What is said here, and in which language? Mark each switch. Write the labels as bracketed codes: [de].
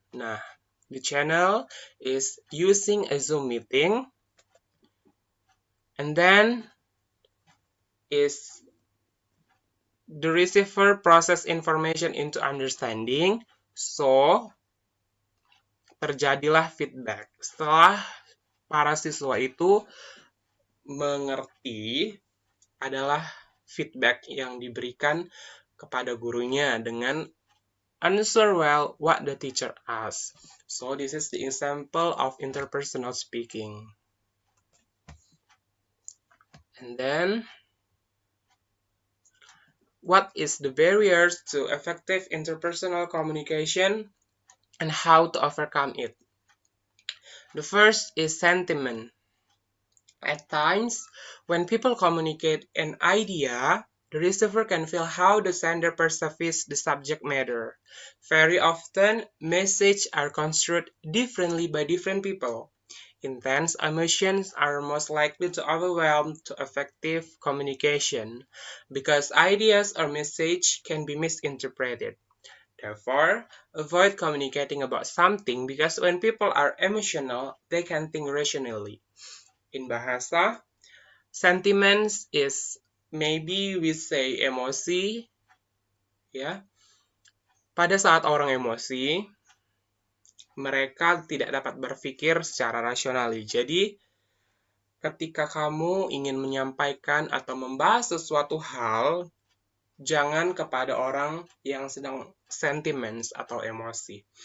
[en] Nah, the channel is using a Zoom meeting, and then is the receiver process information into understanding, so [id] terjadilah [en] feedback. [id] Setelah para siswa itu mengerti, adalah feedback yang diberikan kepada gurunya dengan [en] answer well what the teacher asked. So this is the example of interpersonal speaking. And then, what is the barriers to effective interpersonal communication and how to overcome it? The first is sentiment. At times, when people communicate an idea, the receiver can feel how the sender perceives the subject matter. Very often, messages are construed differently by different people. Intense emotions are most likely to overwhelm to effective communication because ideas or message can be misinterpreted. Therefore, avoid communicating about something because when people are emotional, they can think rationally. In bahasa, sentiments is maybe we say [id] emosi, ya. Pada saat orang emosi, mereka tidak dapat berpikir secara rasional. Jadi, ketika kamu ingin menyampaikan atau membahas sesuatu hal, jangan kepada orang yang sedang sentiments atau emosi.